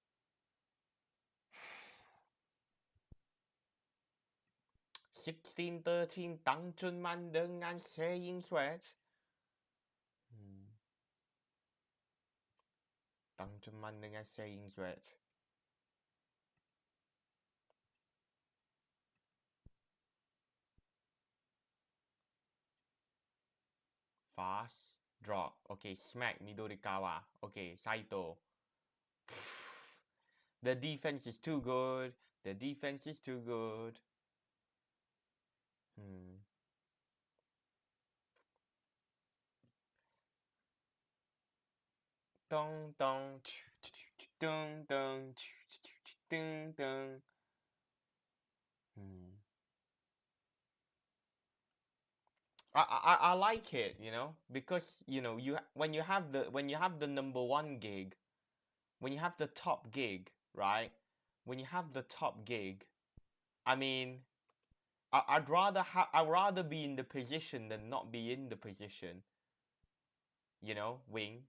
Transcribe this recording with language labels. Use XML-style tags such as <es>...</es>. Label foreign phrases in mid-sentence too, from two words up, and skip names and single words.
<ms>16-13 Tang Chun Man dengan Ying Suet. Tang Chun Man dengan Ying Suet.</ms> <en>Fast drop. Okay, smack Midorikawa. Okay, Saito. The defense is too good. The defense is too good. Dong dong. Dong dong. Dong dong. I like it, you know, because when you have the number one gig, when you have the top gig, right? When you have the top gig, I mean, I'd rather be in the position than not be in the position, Wing.</en>